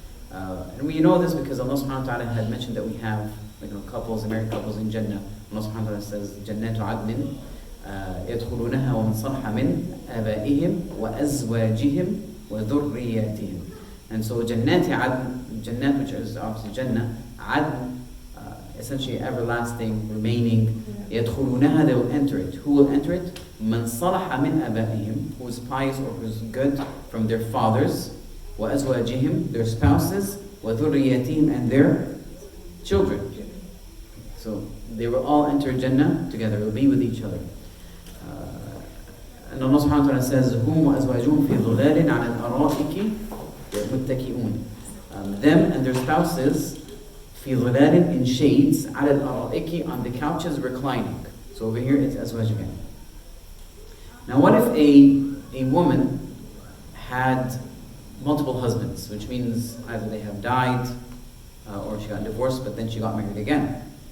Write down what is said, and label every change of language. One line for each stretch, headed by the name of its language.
English: And we know this because Allah subhanahu wa ta'ala had mentioned that we have couples, married couples in Jannah. Allah subhanahu wa ta'ala says,
Arabic: جَنَّاتُ عَدْنٍ يَدْخُلُونَهَا وَمَنْ صَلَحَ مِنْ آبَائِهِمْ وَأَزْوَاجِهِمْ وَذُرِّيَّاتِهِمْ.
English: And so Jannat Adn, Jannat, which is obviously Jannah, Adn, essentially everlasting, remaining. يَدْخُلُونَهَا, they will enter it. Who will enter it?
Arabic: مَنْ صَلَحَ مِنْ آبَائِهِمْ,
English: who is pious or who is good from their fathers, وَأَزْوَاجِهِمْ, their spouses, وَذُرِّيَّاتِهِمْ, and their children. So they will all enter Jannah together, will be with each other. And Allah subhanahu wa ta'ala says,
Arabic: هُمْ وَأَزْوَاجُهُمْ فِي ظُلَالٍ عَلَى الْأَرَائِكِ مُتَّكِئُونَ.
English: Them and their spouses,
Arabic: فِي ظِلَالٍ,
English: in shades,
Arabic: عَلَى الْأَرَائِكِ,
English: on the couches reclining. So over here it's azwaj again. Now what if a woman had multiple husbands, which means either they have died or she got divorced but then she got married again?